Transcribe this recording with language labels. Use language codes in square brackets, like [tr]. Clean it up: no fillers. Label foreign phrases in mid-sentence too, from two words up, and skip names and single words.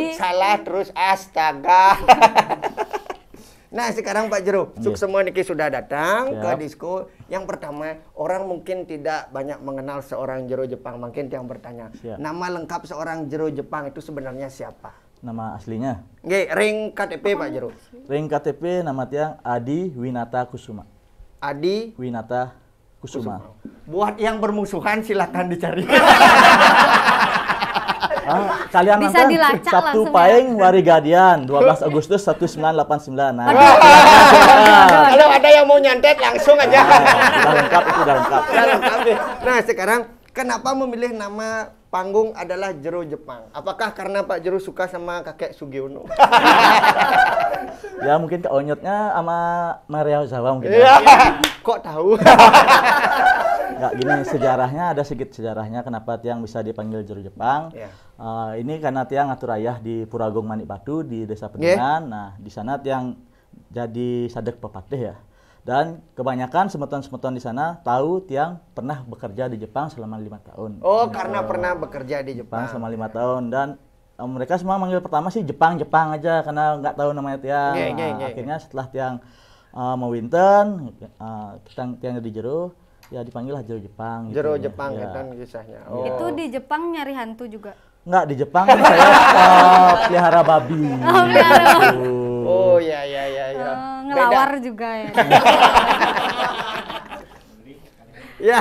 [id] salah terus astaga. Nah, sekarang Pak Jero, Yes. semua Niki sudah datang ke Siap. disko. Yang pertama, orang mungkin tidak banyak mengenal seorang Jero Jepang. Mungkin yang bertanya, Siap. nama lengkap seorang Jero Jepang itu sebenarnya siapa? Nama aslinya? [ban] Nggih, ring KTP Pak Jero. Ring KTP nama tiang Adi Winata Kusuma. [id] Adi Winata Kusuma. Buat yang bermusuhan silakan dicari. Kalian Bisa nonton dilacak Sabtu langsung ya. Pahing Warigadian 12 Agustus 1989. Nah, Kalau ada yang mau nyantet langsung aja. udah lengkap itu udah lengkap. Nah, sekarang kenapa memilih nama panggung adalah Jero Jepang? Apakah karena Pak Jero suka sama kakek Sugiono? Ya mungkin Kak Onyotnya sama Maria Ozawa mungkin. Iya. Ya. Kok tahu? Nggak gini, sejarahnya ada sedikit sejarahnya kenapa tiang bisa dipanggil Jero Jepang. Iya. Ini karena [ban] tiang ngatur ayah [id] di Puragung Manik Batu di Desa Pedungan. Nah, di sana tiang jadi sadek pepatih ya. Dan kebanyakan semeton-semeton di sana tahu tiang pernah bekerja di Jepang selama 5 tahun. Oh, karena pernah bekerja di Jepang Jepang. selama 5 tahun dan mereka semua manggil pertama sih Jepang aja karena nggak tahu namanya tiang. Nggih. Akhirnya setelah tiang mau winten, tiang di Jero, ya dipanggil lah Jero Jepang. Jero gitu. Jepang Ya. kan kisahnya. Itu di Jepang nyari hantu juga. Nggak, di Jepang saya pelihara babi. Oh, pelihara babi. Oh, ya. Ngelawar juga ya. Ya.